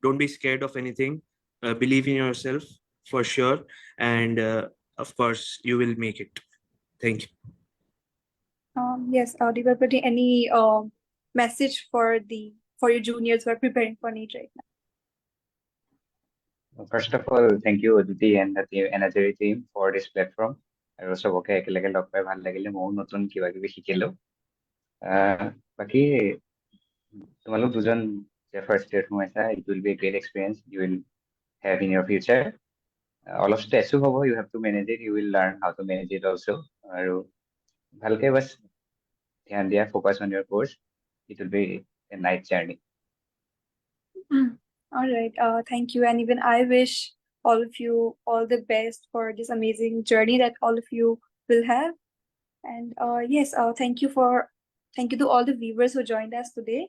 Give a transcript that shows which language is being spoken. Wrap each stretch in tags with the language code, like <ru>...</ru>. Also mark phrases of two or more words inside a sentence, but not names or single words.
<en>don't be scared of anything. Believe in yourself for sure, and of course you will make it. Thank you. Yes, Debpratim, any message for your juniors who are preparing for NEET right now? First of all, thank you, Aditi and the NHRE team for this platform.</en> <as>আৰু চবকে একেলগে লগ পাই ভাল লাগিলে, ময়ো নতুন কিবা কিবি শিকিলো। বাকী তোমালোক দুজন যে</as> <en>first year</en> <as>সোমাইছা,</as> <en>it will be a great experience you will have in your future.</en> <as>অলপ ষ্ট্ৰেছো হ'ব,</as> <en>you have to manage it, you will learn how to manage it also.</en> <as>আৰু ভালকে বাছ ধ্যান দিয়া,</as> <en>focus on your course. It will be a nice journey. All right. Thank you. And even I wish all of you all the best for this amazing journey that all of you will have. And yes, thank you to all the viewers who joined us today.</en>